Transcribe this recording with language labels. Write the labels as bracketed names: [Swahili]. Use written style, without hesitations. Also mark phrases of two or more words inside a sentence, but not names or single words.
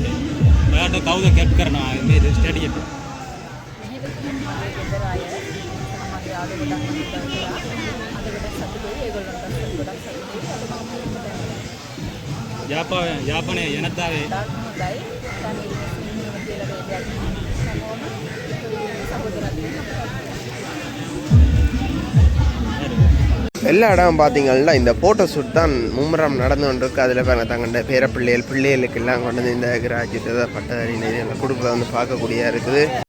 [Sinhala] ඔයාට කවුද කෙල්ප් කරනවා මේ ස්ටඩියට? යාපනයේ ජනතාවේ [Tamil] எல்லா இடம் பார்த்தீங்கன்னா இந்த [English] photo shoot [Tamil] தான் மும்முரம் நடந்து கொண்டிருக்கு. அதில் பாருங்க தங்கள்ட பிள்ளைகளுக்கு எல்லாம் கொண்டு வந்து இந்த கிராஜுவேட் பட்டதாரி எல்லாம் கொடுக்குறத வந்து பார்க்கக்கூடியதாக இருக்குது.